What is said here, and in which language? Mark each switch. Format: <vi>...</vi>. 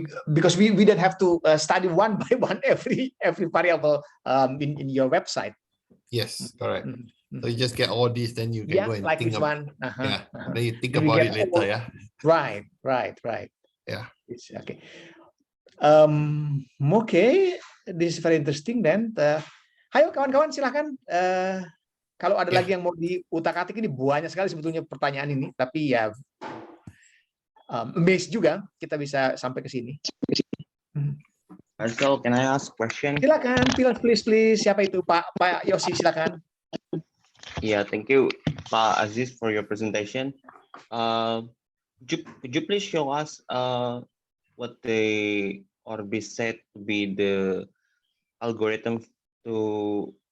<en>Because we don't have to study one by one every variable in your website. Yes, correct. So you just get all these, then you can go and like think this one. Then you think about it later, yeah. Right. Yeah. Okay. Okay, this is very interesting then.</en> <id>Ayo kawan-kawan silahkan. Kalau ada lagi yang mau diutak-atik, ini banyak sekali sebetulnya pertanyaan ini, tapi ya amazed juga kita bisa sampai ke sini.</id> <en>Marcel, can I ask a question?</en> <id>Silakan, please. Siapa itu? Pak Yosi, silakan.</id> <en>Yeah, thank you, Pak Aziz, for your presentation. Could you please show us what the Orbis said to be the algorithm to</en>